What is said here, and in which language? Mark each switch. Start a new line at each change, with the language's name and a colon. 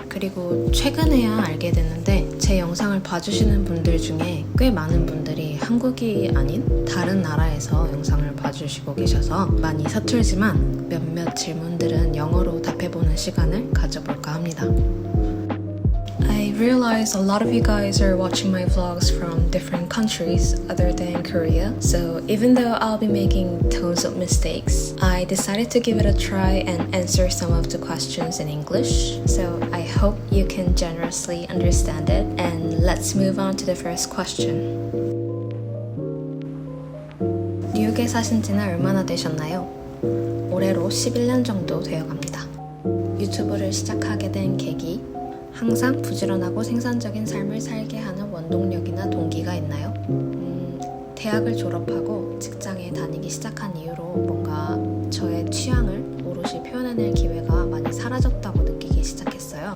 Korean: 그리고 최근에야 알게 됐는데 제 영상을 봐주시는 분들 중에 꽤 많은 분들이 한국이 아닌 다른 나라에서 영상을 봐주시고 계셔서 많이 서툴지만 몇몇 질문들은 영어로 답해보는 시간을 가져볼까 합니다.
English: I realize a lot of you guys are watching my vlogs from different countries other than Korea, so even though I'll be making tons of mistakes, I decided to give it a try and answer some of the questions in English. So I hope you can generously understand it, and let's move on to the first question.
Korean: 뉴욕에 사신 지는 얼마나 되셨나요? 올해로 11년 정도 되어갑니다. 유튜브를 시작하게 된 계기, 항상 부지런하고 생산적인 삶을 살게 하는 원동력이나 동기가 있나요? 대학을 졸업하고 직장에 다니기 시작한 이후로 뭔가 저의 취향을 오롯이 표현해낼 기회가 많이 사라졌다고 느끼기 시작했어요.